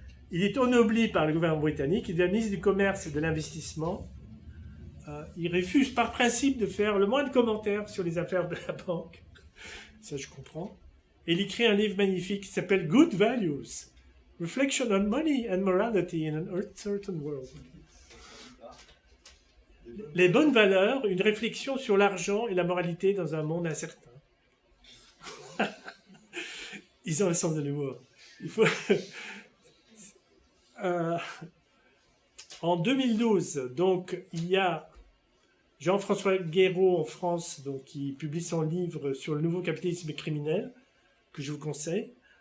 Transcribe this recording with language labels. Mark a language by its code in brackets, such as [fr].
[fr] Il est ennobli par le gouvernement britannique. Il devient ministre du Commerce et de l'Investissement. Il refuse par principe de faire le moindre commentaire sur les affaires de la banque. Ça, je comprends. Et il écrit un livre magnifique qui s'appelle Good Values, [en] Reflection on money and morality in an uncertain world. [fr] Les bonnes valeurs, une réflexion sur l'argent et la moralité dans un monde incertain. Ils ont le sens de l'humour. Il faut... en 2012, donc, il y a Jean-François Guéraud en France, donc, qui publie son livre sur le nouveau capitalisme criminel, que je vous conseille.